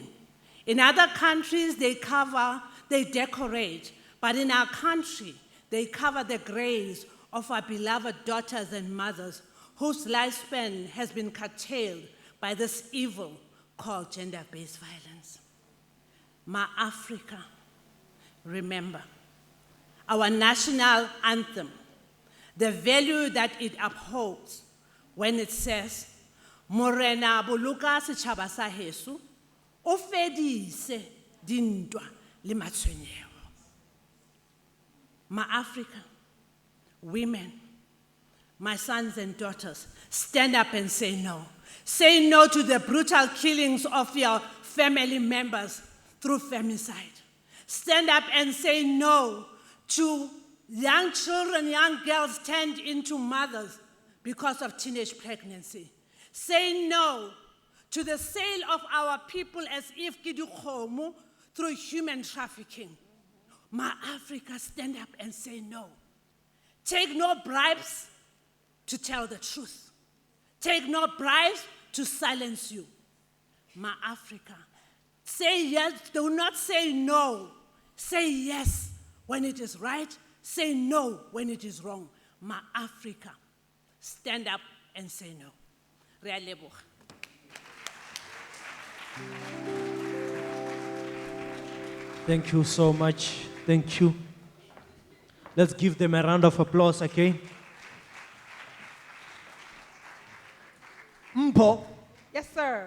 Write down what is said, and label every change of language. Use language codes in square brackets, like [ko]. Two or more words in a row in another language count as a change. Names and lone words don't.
[en] In other countries, they decorate, but in our country, they cover the graves of our beloved daughters and mothers whose lifespan has been curtailed by this evil called gender-based violence. Ma Africa, remember. Our national anthem, the value that it upholds when it says, [st] Morena boloka setjhaba sa heso, o fedise dintwa le matshwenyeho. [en] Ma Africa, women, my sons and daughters, stand up and say no. Say no to the brutal killings of your family members through femicide. Stand up and say no to young children, young girls turned into mothers because of teenage pregnancy. Say no to the sale of our people as if [st] ke dikgomo [en] through human trafficking. Ma Africa, stand up and say no. Take no bribes to tell the truth. Take no bribes to silence you. Ma Africa, say yes, do not say no. Say yes when it is right, say no when it is wrong. Ma Africa, stand up and say no. [st] Re a leboga. [en] Thank you so much. Thank you. Let's give them a round of applause, okay? Mpo, Yes, sir.